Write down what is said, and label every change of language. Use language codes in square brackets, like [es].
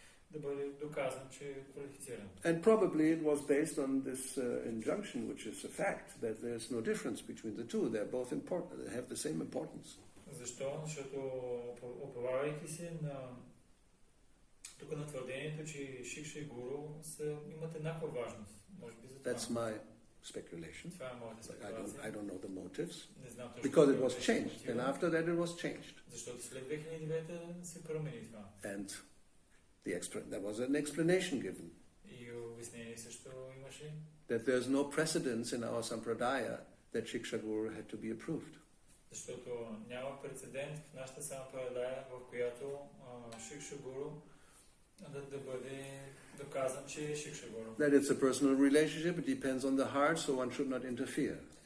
[bg] да бъде доказан, че е квалифициран. [en] And probably it was based on this injunction, which is a fact, that there's no difference between the two. They're both important. They have the same importance. [bg] Защо? Защото уповавайки се тук на твърдението, че Шикша и Гуру имат еднаква важност. Може би за това. [en] That's my speculation. [bg] Това е моята спекулация. [en] I don't know the motives. [bg] Не знам точно. [en] Because it was changed. And after that it was changed. [bg] Защото след 2009 се промени това. [en] And there was an explanation given. [bg] И обяснение също имаше. [en] That there's no precedence in our sampradaya that diksa-guru had to be approved. [bg] Защото няма прецедент в нашата сампрадая, в която Шикша-гуру да бъде доказан, че е Шикша-гуру. [en] That it's a personal relationship, it depends on the heart, so one should not interfere.